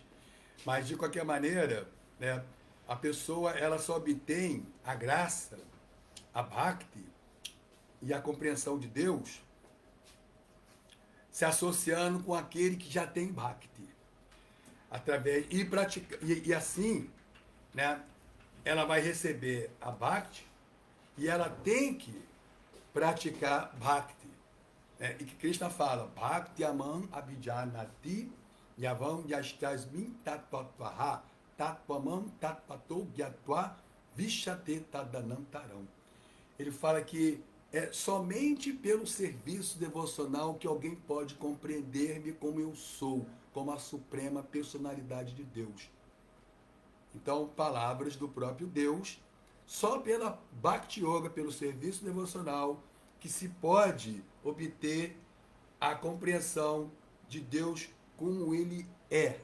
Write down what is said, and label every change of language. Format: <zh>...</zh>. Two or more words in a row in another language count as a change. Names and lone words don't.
<pt>Mas, de qualquer maneira, né, a pessoa ela só obtém a graça, a bhakti e a compreensão de Deus se associando com aquele que já tem bhakti. E assim, né, ela vai receber a bhakti e ela tem que praticar bhakti. Né? E que Krishna fala,</pt> <sa>भक्त्या माम् अभिजानाति यावान् यश्चास्मि तत्त्वतः ततो मां तत्त्वतो ज्ञात्वा विशते तदनन्तरम्.</sa> <pt>Ele fala que é somente pelo serviço devocional que alguém pode compreender-me como eu sou, como a suprema personalidade de Deus. Então, palavras do próprio Deus, só pela Bhakti Yoga, pelo serviço devocional, que se pode obter a compreensão de Deus como ele é.</pt>